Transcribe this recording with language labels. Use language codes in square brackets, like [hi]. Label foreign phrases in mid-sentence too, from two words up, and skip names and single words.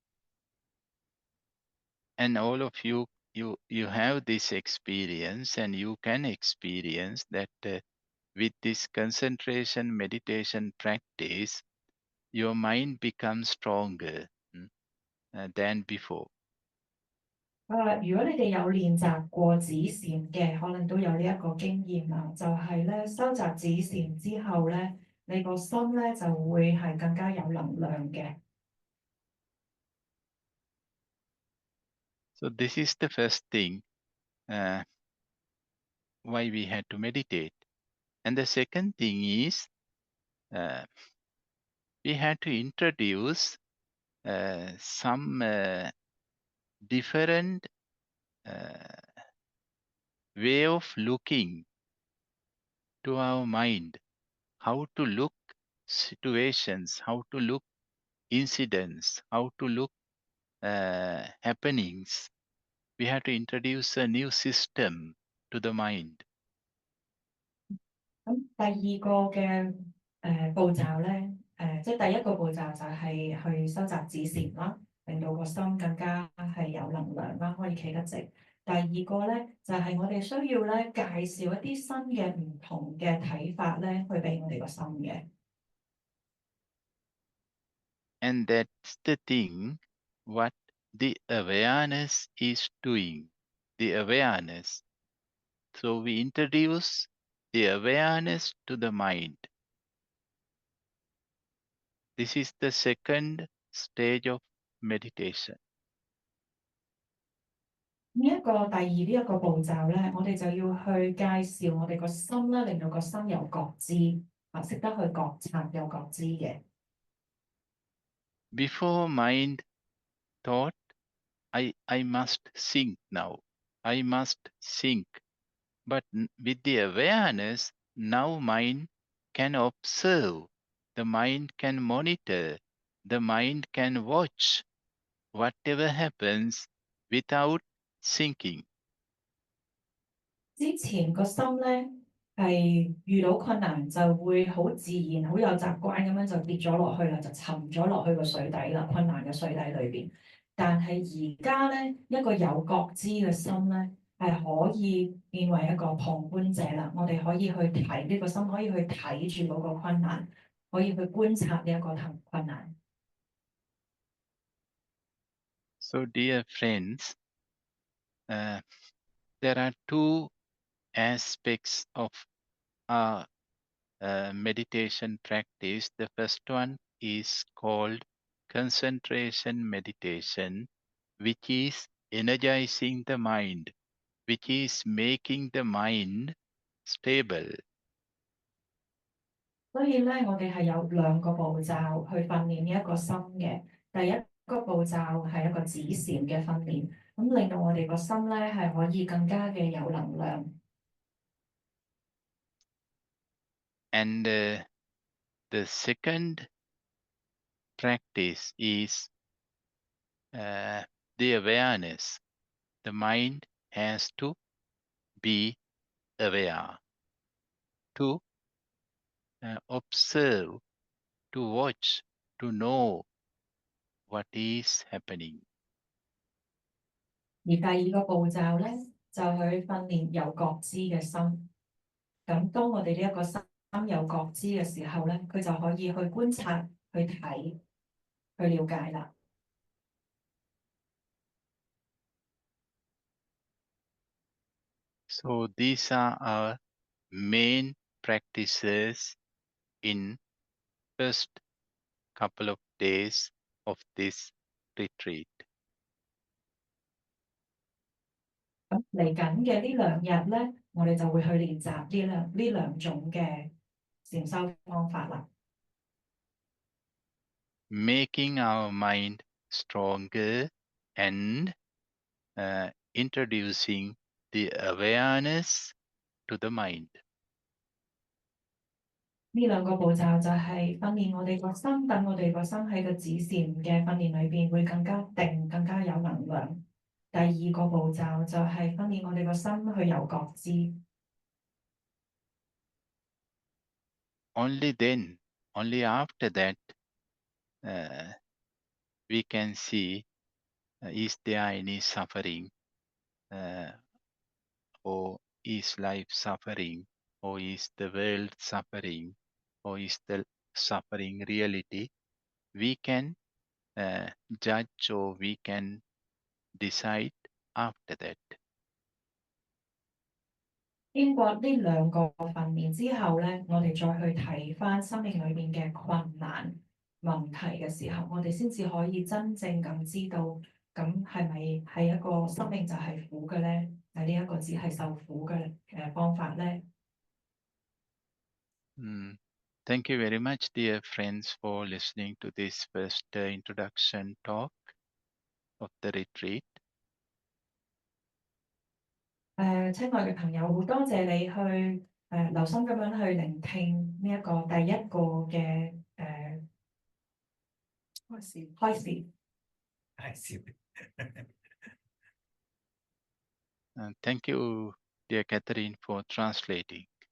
[en] And all of you, you have this experience, and you can experience that with this concentration meditation practice, your mind becomes stronger than before. [yue] 如果你哋有練習過止禪嘅，可能都有呢一個經驗啦，就係咧收集止禪之後咧，你個心咧就會係更加有能量嘅。 [en] So this is the first thing uh, why we had to meditate. And the second thing is we had to introduce some different uh, way of looking to our mind, how to look situations, how to look incidents, how to look happenings. We have to introduce a new system to the mind. [yue] 咁第二個嘅步驟咧，即係第一個步驟就係去收集指示啦，令到個心更加係有能量啦，可以企得直。第二個咧就係、我哋需要咧介紹一啲新嘅唔同嘅睇法咧，去俾我哋個心嘅。 [en] And that's the thing what the awareness is doing. The awareness. So we introduce the awareness to the mind. This is the second stage of meditation. [yue] 第二呢一個步驟咧，我哋就要去介紹我哋個心啦，令到個心有覺知，識得去覺察有覺知嘅。 [en] Before mind thought, I must think now. I must think. But with the awareness, now mind can observe. The mind can monitor. The mind can watch whatever happens without thinking. [yue] 之前個心咧係遇到困難就會好自然、好有習慣咁樣就跌咗落去啦，就沉咗落去個水底啦，困難嘅水底裏邊。但係而家咧一個有覺知嘅心咧係可以變為一個旁觀者啦，我哋可以去睇呢個心，可以去睇住嗰個困難，可以去觀察呢一個困難。 [en] So, dear friends, uh, there are two aspects of our meditation practice. The first one is called concentration meditation, which is energizing the mind, which is making the mind stable. [yue] 所以咧，我哋係有兩個步驟去訓練呢一個心嘅。第一個步驟係一個止禪嘅訓練，咁令到我哋個心咧係可以更加嘅有能量。 [en] And the second practice is the awareness. The mind has to be aware, to observe, to watch, to know what is happening. [yue] 而第二個步驟咧，就去訓練有覺知嘅心。咁當我哋呢一個心有覺知嘅時候咧，佢就可以去觀察、去睇、去了解啦。 [en] So these are our main practices in first couple of days of this retreat. [yue] 咁嚟緊嘅呢兩日咧，我哋就會去練習呢兩種嘅禪修方法啦。 [en] Making our mind stronger and introducing the awareness to the mind. [yue] 呢兩個步驟就係訓練我哋個心，等我哋個心喺個止禪嘅訓練裏邊會更加定、更加有能量。第二個步驟就係訓練我哋個心去有覺知。 [en] Only then, only after that, uh, we can see is there any suffering, uh, or is life suffering, or is the world suffering, or is the suffering reality. We can uh, judge or we can decide after that. [yue] 經過呢兩個訓練之後咧，我哋再去睇翻生命裏邊嘅困難問題嘅時候，我哋先至可以真正咁知道，咁係咪係一個生命就係苦嘅咧？係呢一個只係受苦嘅方法咧？ Mm. [en] Thank you very much, dear friends, for listening to this first introduction talk of the retreat. [yue] 親愛嘅朋友，好多謝你去留心咁樣去聆聽呢一個第一個嘅開示。 [en] Thank you, dear Catherine, for translating.